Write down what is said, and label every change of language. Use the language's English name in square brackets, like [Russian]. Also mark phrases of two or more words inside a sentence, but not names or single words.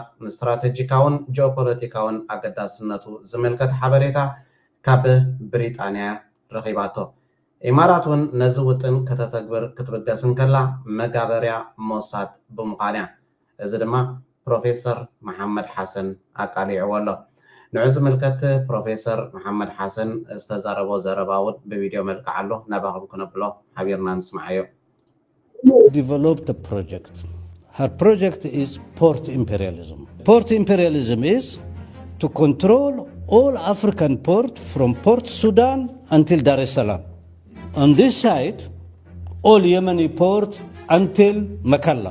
[Tigrinya] ንስትራቴጂካውን ጂኦፖለቲካውን ኣገዳስነቱ ዝምልከት ሓበሬታ ካብ ብሪጣንያ ረኺባቶ። ኢማራት እውን ነዚ ውጥን ከተተግብር ክትብገስን ከላ መጋበርያ ሞሳድ ብምዃን እያ። እዚ ድማ ፕሮፌሰር መሐመድ ሓሰን ኣቃሊዕዎ ኣሎ። ንዑ ዝምልከት ፕሮፌሰር መሐመድ ሓሰን ዝተዛረቦ ዘረባ እውን ብቪድዮ መልክዕ ኣሎ። ናባኹም ክነብሎ ሓቢርና ንስማዓዮ። [English] Developed a project. Her project is port imperialism. Port imperialism is to control all African port from Port Sudan until Dar es Salaam. On this side, all Yemeni port until Makalla.